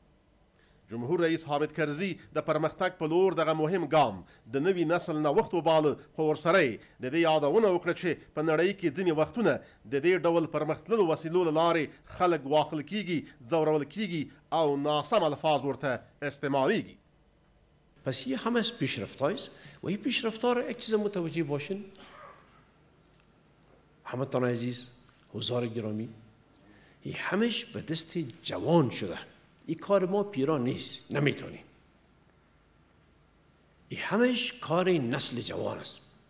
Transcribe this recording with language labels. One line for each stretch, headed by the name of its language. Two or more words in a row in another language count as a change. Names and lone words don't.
Pashto: جمهور رئیس حامد کرزي د پرمختګ په لور دغه مهم ګام د نوي نسل نوښت وباله، خو ورسره یې د دې یادونه وکړه چې په نړۍ کې ځینې وختونه د دې ډول پرمختللو وسیلو له لارې خلک واخل کیږي، ځورول کیږي او ناسم الفاظ ورته استعمالیږي.
Persian: پس یه همش پیشرفت‌ها است و این پیشرفت‌ها را یک چیز متوجه باشین. همتان عزیز، حضار گرامی، این همش به دست جوان شده. این کار ما پیران نیست، نمیتونیم. این همش کار نسل جوان است.